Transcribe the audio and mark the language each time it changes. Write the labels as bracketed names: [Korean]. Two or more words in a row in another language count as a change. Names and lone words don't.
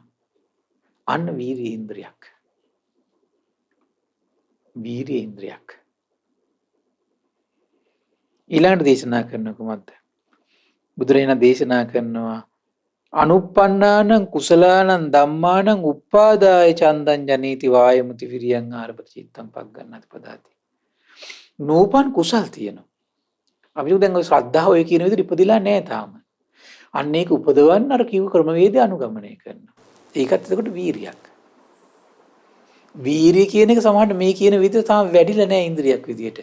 [Sinhala] අන්න වීරිය ඉන්ද්‍රියක්. වීරිය ඉන්ද්‍රියක්. ඊළඟට දේශනා කරන කුමක්ද? බුදුරජාණන් දේශනා කරනවා [Pali] අනුප්පන්නානං කුසලානං ධම්මානං උප්පාදාය චන්දං ජනේති වායමති විරියං ආරභති චිත්තං පග්ගණ්ණාති පදාති. [Sinhala] නූපන් කුසල් තියෙනවා. අපි දැන් ඔය ශ්‍රද්ධාව ඔය කියන විදිහට ඉපදිලා නැහැ තාම. අන්න ඒක උපදවන්න අර කිව්ව ක්‍රමවේදය අනුගමනය කරනවා. ඒකත් එතකොට වීරියක්. වීරිය කියන එක සමහරට මේ කියන විදිහට තාම වැඩිලා නැහැ ඉන්ද්‍රියක් විදිහට.